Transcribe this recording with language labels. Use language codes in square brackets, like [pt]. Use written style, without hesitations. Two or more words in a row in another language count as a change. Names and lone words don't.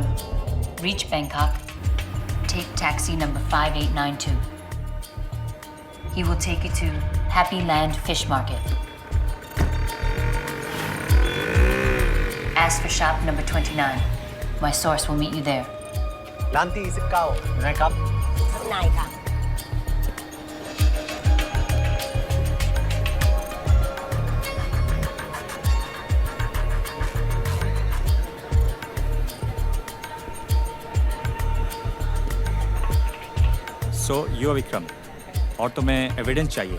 [en] Reach Bangkok. Take taxi number 5892. He will take you to Happy Land Fish Market. Ask for shop number 29. My source will meet you there. [th] 19 นะครับ นายค่ะ [en] so you [hi] विक्रम, और तुम्हें एविडेंस चाहिए।